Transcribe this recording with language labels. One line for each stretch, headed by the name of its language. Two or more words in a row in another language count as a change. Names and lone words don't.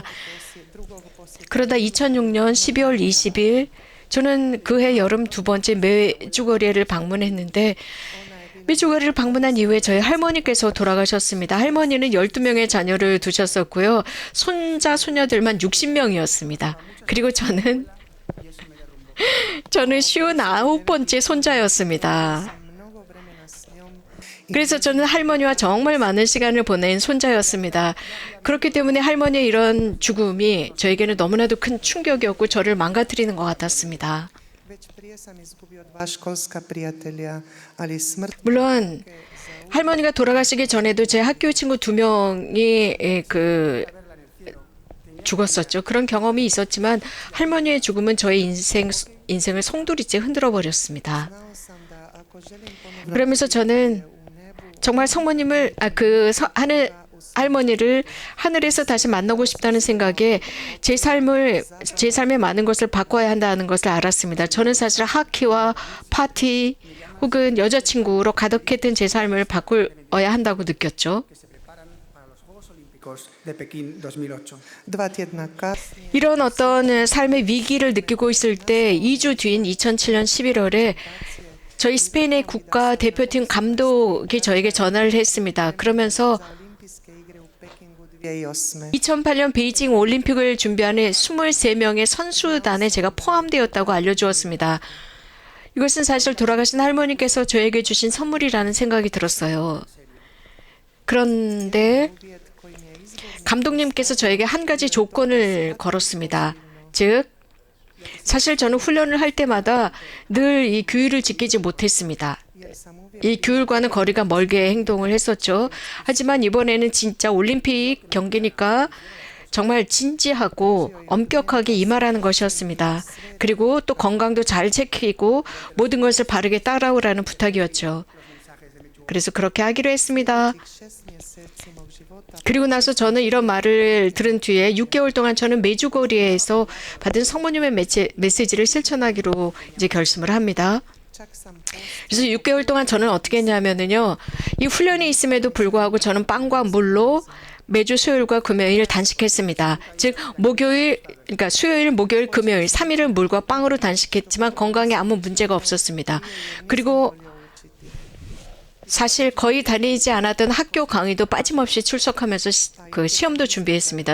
Korean: 그러다 2006년 12월 20일 저는 그해 여름 두 번째 메주거리를 방문했는데 메주거리를 방문한 이후에 저희 할머니께서 돌아가셨습니다. 할머니는 12명의 자녀를 두셨었고요. 손자, 손녀들만 60명이었습니다. 그리고 저는 저는 59번째 손자였습니다.
Croatian: Mnogo vremena s njom
Korean: 그래서 저는 할머니와 정말 많은 시간을 보낸 손자였습니다. 그렇기 때문에 할머니의 이런 죽음이 저에게는 너무나도 큰 충격이었고 저를 망가뜨리는 것 같았습니다.
Croatian: već prije sam izgubio 2 školska prijatelja, ali smrt
Korean: 물론 할머니가 돌아가시기 전에도 제 학교 친구 2명이 죽었었죠. 그런 경험이 있었지만 할머니의 죽음은 저의 인생을 송두리째 흔들어 버렸습니다.
Croatian: znao sam da ako želim ponovno
Korean: 그러면서 저는 정말 성모님을 할머니를 하늘에서 다시 만나고 싶다는 생각에 제 삶의 많은 것을 바꿔야 한다는 것을 알았습니다. 저는 사실 하키와 파티 혹은 여자친구로 가득했던 제 삶을 바꾸어야 한다고 느꼈죠.
Spanish: que se preparan para los Juegos Olímpicos de Pekín 2008.
Croatian: 2 tjedna kasnije
Korean: 이런 어떤 삶의 위기를 느끼고 있을 때 2주 뒤인 2007년 11월에 저희 스페인의 국가 대표팀 감독이 저에게 전화를 했습니다. 그러면서
Croatian: olimpijske igre u Pekingu 2008.
Korean: 2008년 베이징 올림픽을 준비하는 23명의 선수단에 제가 포함되었다고 알려주었습니다. 이것은 사실 돌아가신 할머니께서 저에게 주신 선물이라는 생각이 들었어요. 그런데
Croatian: Uvjet kojim je izbor
Korean: 감독님께서 저에게 한 가지 조건을 걸었습니다. 즉, 사실 저는 훈련을 할 때마다 늘 이 규율을 지키지 못했습니다.
Croatian: jer sam uvijek
Korean: 이 규율과는 거리가 멀게 행동을 했었죠. 하지만 이번에는 진짜 올림픽 경기니까 정말 진지하고 엄격하게 임하라는 것이었습니다. 그리고 또 건강도 잘 지키고 모든 것을 바르게 따라오라는 부탁이었죠. 그래서 그렇게 하기로 했습니다.
Croatian: 6 mjeseci mog života
Korean: 그리고 나서 저는 이런 말을 들은 뒤에 6개월 동안 저는 메주고리에서 받은 성모님의 메시지를 실천하기로 이제 결심을 합니다.
Croatian: čak sam
Korean: 그래서 6개월 동안 저는 어떻게 했냐면요. 이 훈련이 있음에도 불구하고 저는 빵과 물로 매주 수요일과 금요일 단식했습니다. 즉 그러니까 수요일, 목요일, 금요일 3일을 물과 빵으로 단식했지만 건강에 아무 문제가 없었습니다. 그리고 사실 거의 다니지 않았던 학교 강의도 빠짐없이 출석하면서 시험도 준비했습니다.